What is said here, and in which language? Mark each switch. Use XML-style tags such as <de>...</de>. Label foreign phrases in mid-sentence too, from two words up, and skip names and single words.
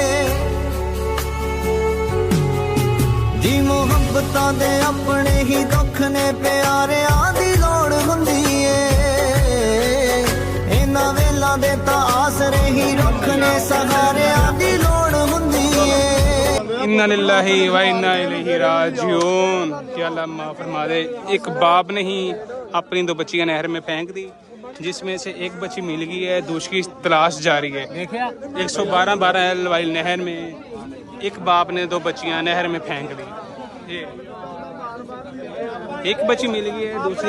<pa>ਜੀ ਮੁਹੱਬਤਾਂ ਦੇ ਆਪਣੇ ਹੀ ਦੁੱਖ ਨੇ ਪਿਆਰਿਆਂ ਦੀ ਲੋੜ ਹੁੰਦੀ ਏ ਇਹਨਾਂ ਵੇਲਾਂ ਦੇ ਤਾਂ ਆਸਰੇ ਹੀ ਰੁੱਖ ਨੇ ਸਹਾਰਿਆਂ ਦੀ ਲੋੜ ਹੁੰਦੀ ਏ</pa> <ar>إنا لله و إنا إليه راجعون.</ar> <hi>कि अल्लाह माफ़ फरमा दे। एक बाप ने ही अपनी 2 बच्चियां नहर में फेंक दी, जिसमें से एक बच्ची मिल गई है, दूसरी तलाश जारी है। 112 वाली नहर में एक बाप ने 2 बच्चियां नहर में फेंक दी। एक बच्ची मिल गई है, दूसरी</hi>